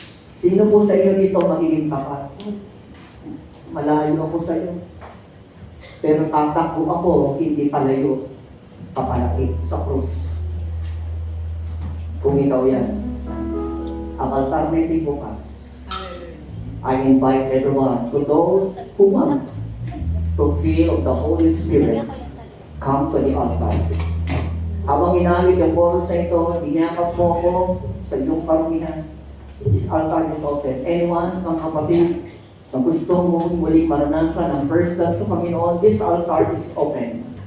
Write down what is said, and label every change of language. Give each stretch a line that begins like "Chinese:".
Filipino: Sino po sa iyo dito magiging tapat? Malayo ako sa iyo. Pero tatakbo ako, hindi palayo, papalapit sa krus. Kung ikaw yan, ang alternative bukas. Hallelujah.
English: I invite everyone, to those who want to feel the Holy Spirit, come to the altar.
Filipino: Habang inamit yung chorus na ito, iniyakap mo ako sa iyong karamihan.
English: This altar is open. Anyone,
Filipino: mga kapatid, na gusto mo muling maranasan ang first love sa Panginoon,
English: this altar is open.